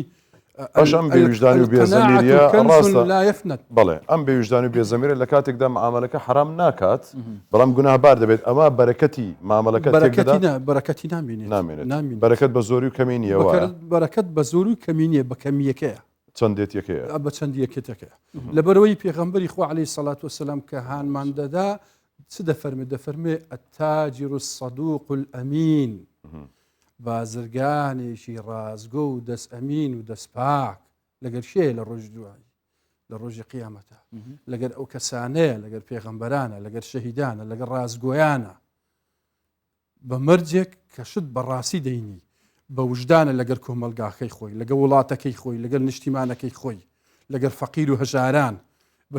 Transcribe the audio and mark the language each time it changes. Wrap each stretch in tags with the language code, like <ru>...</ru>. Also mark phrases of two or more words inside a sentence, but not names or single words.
<ckb>باش ئەم بێوجدانی و بێزەمیریە ڕاستە بەڵێ ئەم بێوجدانی و بێزەمیرە لە کاتێکدا معاملەکە حرام ناکات بەڵام گوناحبار دەبێت ئەمە بەرەکەتی معاملەکە بەرەکەتی نامێنێت بەرەکەت بە زۆری و کەمی نییەوە بەرەکەت بە زۆر و کەمی نییە بە کەمیەکەیە چەندێتەکەیە بە چەندیەکێتەکە لەبەرەوەی پێغەمبەری خوا</ckb> <ar>عەلەیهی سەڵات وەسەلام</ar> <ckb>کە هانمان دەدا چ دەفەرمێ</ckb> <ar>التاجر الصدوق الأمين</ar> <ckb>بازرگانێکی ڕازگۆ و دەست ئەمین و دەست پاک لەگەر شێ لە ڕۆژ دوایی لە ڕۆژی قیامەتە لەگەر ئەو کەسانەیە لەگەر پێغەمبەرانە لەگەر شەهیدانە لەگەر ڕازگۆیانە بە مەرجێک کە شت بەڕاستی دەینی بە وجدانە لەگەر کۆمەلگاکەی خۆی لەگە وڵاتەکەی خۆی لەگەر نیشتیمانەکەی خۆی لەگەر فەقیر و هەژاران بە</ckb>